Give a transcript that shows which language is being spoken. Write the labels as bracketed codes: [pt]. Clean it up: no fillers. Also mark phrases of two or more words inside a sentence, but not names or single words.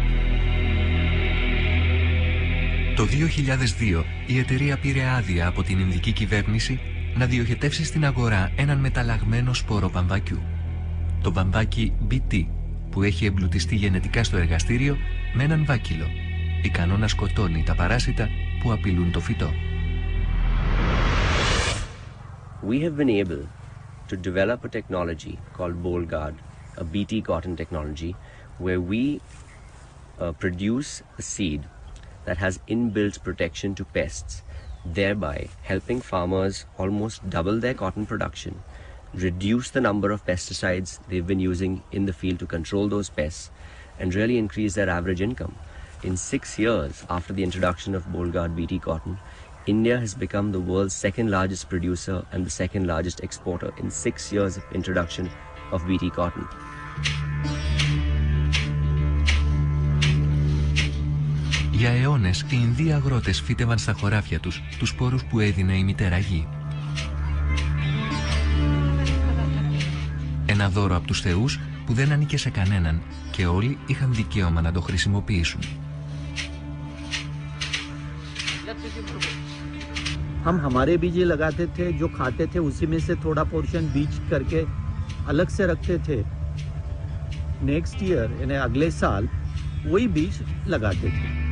[el] Το 2002 η εταιρεία πήρε άδεια από την Ινδική κυβέρνηση να διοχετεύσει στην αγορά έναν μεταλλαγμένο σπόρο βαμβακιού. Το βαμβάκι BT, που έχει εμπλουτιστεί γενετικά στο εργαστήριο με έναν βάκυλο, ικανό να σκοτώνει τα παράσιτα που απειλούν το φυτό. [en] We have been able to develop a technology called BollGuard, a BT cotton technology, where we produce a seed that has inbuilt protection to pests, thereby helping farmers almost double their cotton production, reduce the number of pesticides they've been using in the field to control those pests, and really increase their average income. In 6 years after the introduction of BollGuard BT cotton, India has become the world's second largest producer and the second largest exporter in 6 years of introduction of BT cotton. [el] Για αιώνες, οι Ινδοί αγρότες φύτευαν στα χωράφια τους τους σπόρους που έδινε η μητέρα γη. Ένα δώρο από τους θεούς που δεν ανήκε σε κανέναν και όλοι είχαν δικαίωμα να το χρησιμοποιήσουν. [hi] हम हमारे बीज लगाते थे, जो खाते थे उसी में से थोड़ा पोर्शन बीज करके अलग से रखते थे. [en] next year [hi] यानी अगले साल वही बीज लगाते थे.